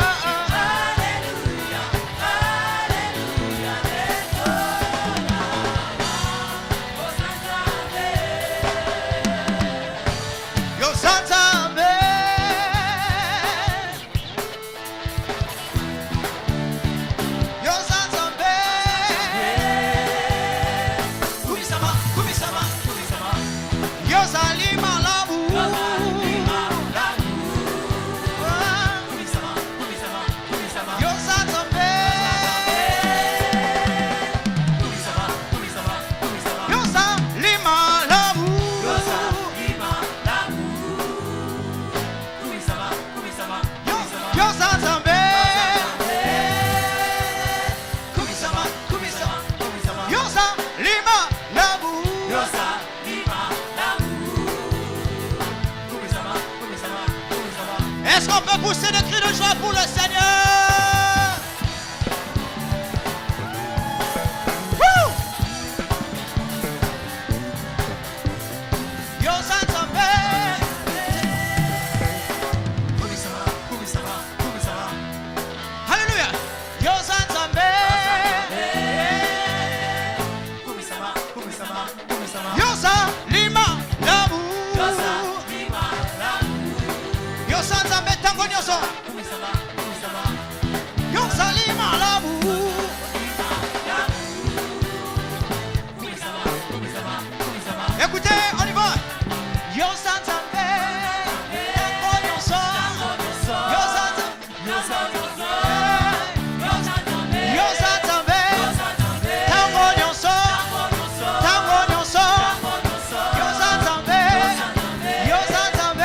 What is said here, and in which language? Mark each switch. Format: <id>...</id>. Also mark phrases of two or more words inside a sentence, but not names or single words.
<ln>Yo Santambe. Yo Santambe. Kumisama, Kumisama, Kumisama. Yo Zalima Labu. Kumisama, Kumisama, Kumisama. Yo Santambe. Kumisama, Kumisama, Kumisama. Yo Zalima Labu. Yo Zalima Labu. Kumisama, Kumisama, Kumisama. Yo Santambe. Kumisama, Kumisama, Kumisama. Yo Zalima Labu. Yo Zalima Labu. Kumisama, Kumisama, Kumisama.</ln> <fr>Est-ce qu'on peut pousser des cris de joie pour le Seigneur? Woo!</fr> <ln>Yo Santambe. Kumisama, Kumisama, Kumisama. Hallelujah. Yo Santambe. Kumisama, Kumisama, Kumisama. Yo Zalima Labu. Yo Zalima Labu. Yo Santambe tango nyoso. Kumisama, Kumisama. Yo Zalima Labu. Kumisama, Kumisama, Kumisama.</ln> <fr>Écoutez, on y va.</fr> <ln>Yo Santambe. Tango nyoso. Yo Santambe. Yo Santambe. Yo Santambe. Tango nyoso. Tango nyoso. Yo Santambe. Yo Santambe.</ln>